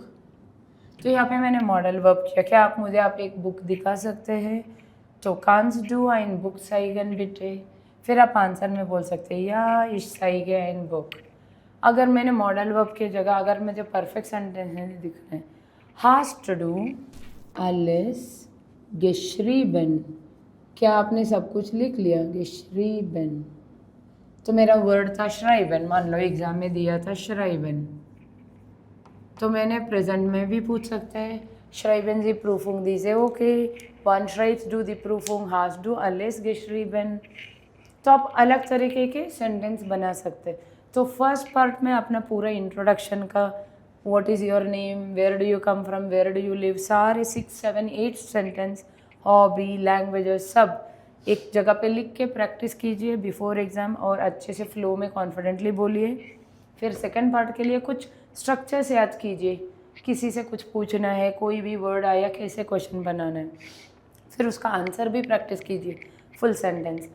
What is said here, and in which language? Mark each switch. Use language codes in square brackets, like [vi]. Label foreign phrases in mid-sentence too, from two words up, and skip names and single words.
[hi] तो यहाँ पे मैंने [en] modal verb [hi] किया, क्या आप मुझे एक बुक दिखा सकते हैं। तो [de] Kannst du ein Buch zeigen bitte, [hi] फिर आप आंसर में बोल सकते हैं या [de] Ich zeige ein Buch. [hi] अगर मैंने [en] modal verb [hi] की जगह अगर मुझे [en] perfect sentence [hi] दिखना है, [de] hast du alles geschrieben, [hi] क्या आपने सब कुछ लिख लिया, geschrieben। तो मेरा वर्ड था श्राइबन, मान लो एग्जाम में दिया था श्राइबन, तो मैंने प्रेजेंट में भी पूछ सकते हैं, [de] schreiben Sie Prüfung diese okay, wann schreibst du die Prüfung, hast du alles geschrieben। [hi] तो आप अलग तरीके के सेंटेंस बना सकते हैं। तो [en] first part [hi] में अपना पूरा इंट्रोडक्शन का [en] what is your name, where do you come from, where do you live, [hi] सारे 6, 7, 8 सेंटेंस, हॉबी, लैंग्वेजेस सब एक जगह पे लिख के प्रैक्टिस कीजिए [en] before exam [hi] और अच्छे से फ्लो में कॉन्फिडेंटली बोलिए। फिर [en] second part [hi] के लिए कुछ स्ट्रक्चर्स याद कीजिए, किसी से कुछ पूछना है, कोई भी वर्ड आया कैसे क्वेश्चन बनाना है, फिर उसका आंसर भी प्रैक्टिस कीजिए [en] full sentence.